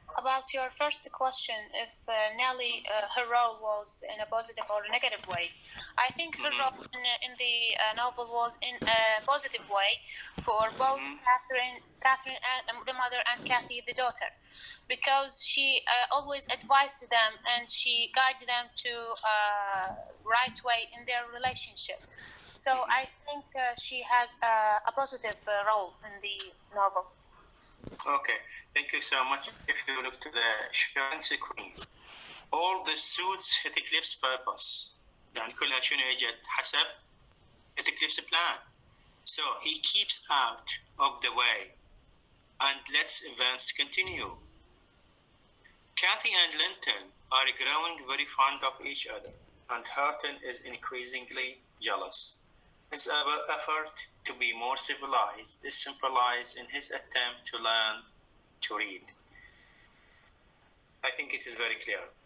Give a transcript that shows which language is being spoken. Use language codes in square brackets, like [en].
[en] About your first question, if Nelly, her role was in a positive or a negative way, I think her role in the novel was in a positive way for both Catherine and the mother and Kathy, the daughter, because she always advised them and she guided them to right way in their relationship. So I think she has a positive role in the novel. Okay, thank you so much. If you look to the Shanks Queen, all the suits Heathcliff's purpose. [ar] يعني كلها شنو اجت حسب [en] Heathcliff's plan. So he keeps out of the way and lets events continue. Kathy and Linton are growing very fond of each other, and Houghton is increasingly jealous. His effort to be more civilized is symbolized in his attempt to learn to read. I think it is very clear.